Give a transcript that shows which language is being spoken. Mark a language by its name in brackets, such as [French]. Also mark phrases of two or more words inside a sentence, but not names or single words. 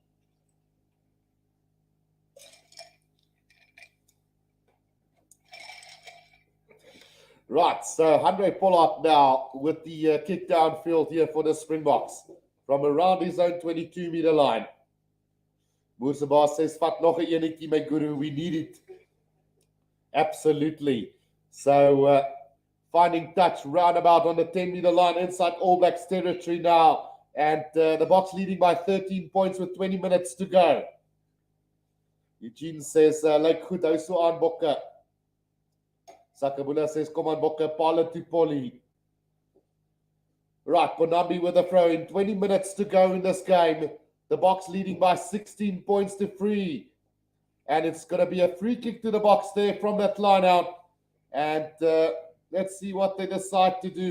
[English] Right, so Andre Pollard now with the kick downfield here for the Springboks from around his own 22-meter line. Moersebaas says, [Afrikaans] "Vat nog 'n enetjie, my guru, [English] we need it." Absolutely. So finding touch roundabout on the 10-meter line inside All Blacks territory now. And the Boks leading by 13 points with 20 minutes to go. Eugene says, [Afrikaans] "Lyk goed, hou so aan Bokke." [English] Sakabula says, "Come on, Bokke, Paula to Polly." Right, Bonambi with a throw in. 20 minutes to go in this game. The Boks leading by 16 points to 3. And it's going to be a free kick to the Boks there from that line out. And let's see what they decide to do.